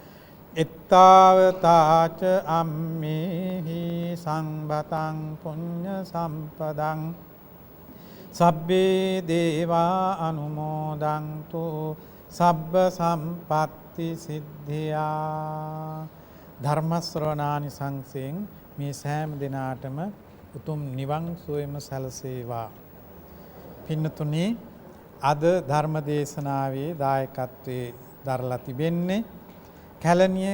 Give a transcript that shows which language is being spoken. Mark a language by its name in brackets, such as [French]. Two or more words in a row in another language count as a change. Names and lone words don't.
[Pali] ittavata ammehi sangbhatang punya sampadang sabbe deva anumodantu sabba sampatti siddhya [Sinhala] ධර්ම ශ්‍රවණානිසංසයෙන් මේ සෑම දිනාටම උතුම් නිවන් සුවයම සැලසේවා. පින්නතුනි, අද ධර්ම දේශනාවේ දායකත්වයේ දරලා තිබෙන්නේ කැලණිය